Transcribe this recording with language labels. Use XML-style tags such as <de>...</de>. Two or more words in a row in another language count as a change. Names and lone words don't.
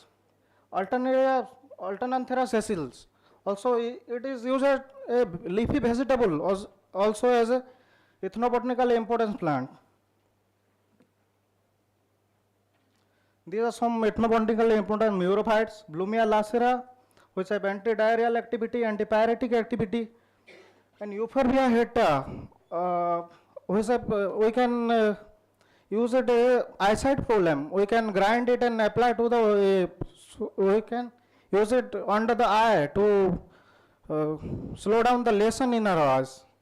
<en>Alternanthera sessiles, also it is used as a leafy vegetable, also as a ethnobotanically important plant. These are some ethnobotanically important murophytes. Blumia lacera, which have anti-diarrheal activity, antipyretic activity, and Euphorbia heta, which have, we can use it eyesight problem. We can grind it and apply to the. We can use it under the eye to slow down the lesion in our eyes.</en>